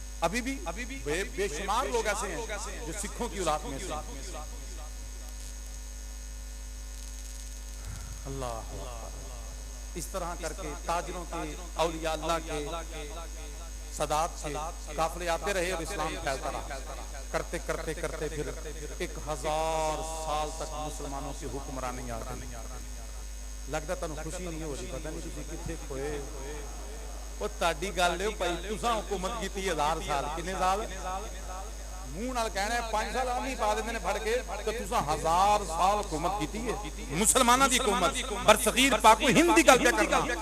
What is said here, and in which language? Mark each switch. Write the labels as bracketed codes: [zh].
[ur] ابھی بھی بے شمار لوگ ایسے ہیں جو سکھوں کی اولاد میں سے. اللہ اس طرح کر کے تاجروں کے، اولیاء اللہ کے، سادات کے قافلے آتے رہے اور اسلام پھیلتا رہا. کرتے کرتے کرتے پھر 1000 سال تک مسلمانوں کی حکمرانی آ گئی. [pa] لگتا تنوں خوشی نہیں ہو رہی، پتہ نہیں تسی کتنے کھوئے. وہ تاڈی گل ہے بھائی، تساں حکومت کیتی 1000 سال، کتنے سال؟ منہ نال کہنا ہے 5 سال آمی پا دیندے نے پھڑ کے، تو تساں 1000 سال حکومت کیتی ہے. مسلمانوں دی حکومت، برصغیر پاک و ہند دی گل پہ کرنا.